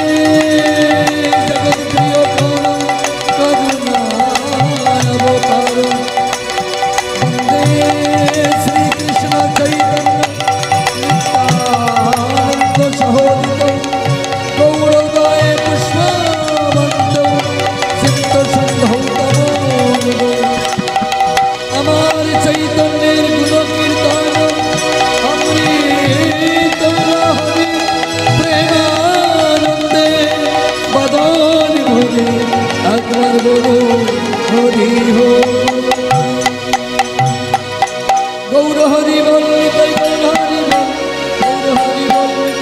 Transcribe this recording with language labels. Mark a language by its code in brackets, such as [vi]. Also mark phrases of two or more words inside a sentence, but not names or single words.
[sa] जगत्प्रियकरं करुणावतारं वन्दे श्रीकृष्ण चैतन्य नित्यानन्द सहोदितं गौरवदाय पुष्पवन्तं सिद्धसन्धौ तमो [bn] আমার চৈতন্যের গুণ কীর্তন অমৃত হরি প্রেমানন্দে বদন ভরে একবার বলো হরি হো গৌর হরি বল হরি বল গৌর হরি বল